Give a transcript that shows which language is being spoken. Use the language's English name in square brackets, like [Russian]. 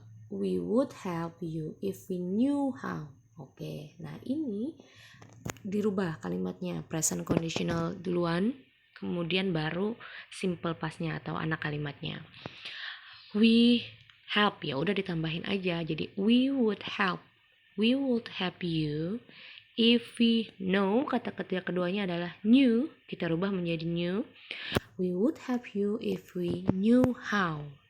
[English] We would help you if we knew how. [Indonesian] Oke, nah ini dirubah kalimatnya, present conditional duluan, kemudian baru simple pastnya atau anak kalimatnya. [English] We help, [Indonesian] ya udah ditambahin aja, jadi [English] we would help you if we know. [Indonesian] Kata ketiga keduanya adalah knew, kita rubah menjadi knew. [English] We would help you if we knew how.